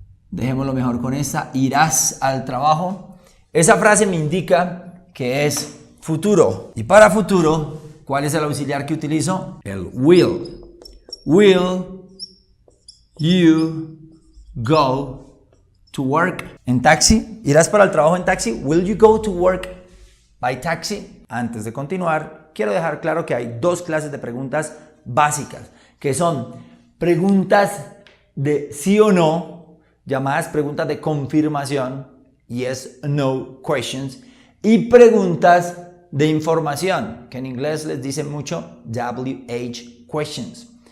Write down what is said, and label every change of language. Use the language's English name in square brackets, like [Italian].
[Spanish] Dejémoslo mejor con esta. Irás al trabajo. Esa frase me indica que es futuro. Y para futuro, ¿cuál es el auxiliar que utilizo? El will. [English] Will you go to work [Spanish] en taxi? ¿Irás para el trabajo en taxi? [English] Will you go to work by taxi? [Spanish] Antes de continuar, quiero dejar claro que hay 2 clases de preguntas básicas, que son preguntas de sí o no, llamadas preguntas de confirmación, [English] yes, no questions, [Spanish] y preguntas de información, que en inglés les dicen mucho WH questions.